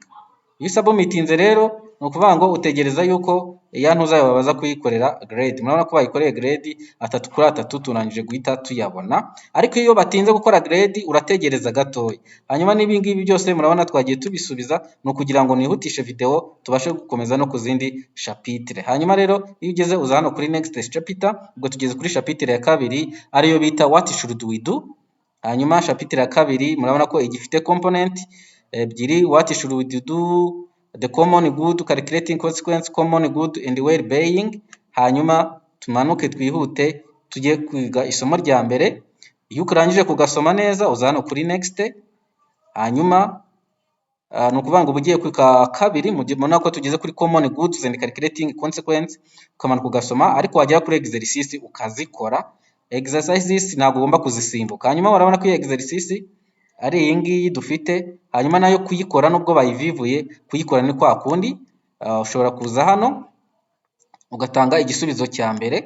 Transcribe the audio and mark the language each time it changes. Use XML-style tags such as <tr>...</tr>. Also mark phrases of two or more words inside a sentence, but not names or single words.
<rw>Iyo usubmitinze rero ni ukuvuga ngo utegereza yuko ya ntuza babaza kuyikorera grade. Murabona ko bayikoreye grade 3/3 turangije guhita tuyabona, ariko iyo batinze gukora grade urategereza gatoya. Hanyuma n'ibi ngibi byose murabona twagiye tubisubiza, ni ukugira ngo nihutishe video tubashe gukomeza no ku zindi chapitre. Hanyuma rero iyo ugeze uza hano kuri</rw> <en>next chapter,</en> <rw>ubwo tugeze kuri chapitre ya kabiri ariyo bita</rw> <en>what should we do.</en> <rw>Hanyuma chapitre ya kabiri murabona ko igifite component ebyiri,</rw> <en>what should we do, the common good, calculating consequence, common good and well-being.</en> <rw>Hanyuma tumanuke twihute tujye kwiga isomo rya mbere. Iyo ukarangije kugasoma neza uza hano kuri next, hanyuma ni ukuvuga ngo ugiye ku kabiri mubona ko tugeze kuri</rw> <en>common goods and calculating consequence,</en> <rw>ukamanuka ugasoma, ariko wagera kuri exercise ukazikora. Exercises ntabwo ugomba kuzisimbuka. Hanyuma barabona ko iyo exercise ari iyi ngiyi dufite, hanyuma nayo kuyikora nubwo bayivivuye, kuyikora ni kwa kundi. Ushobora kuza hano ugatanga igisubizo cya mbere.</rw>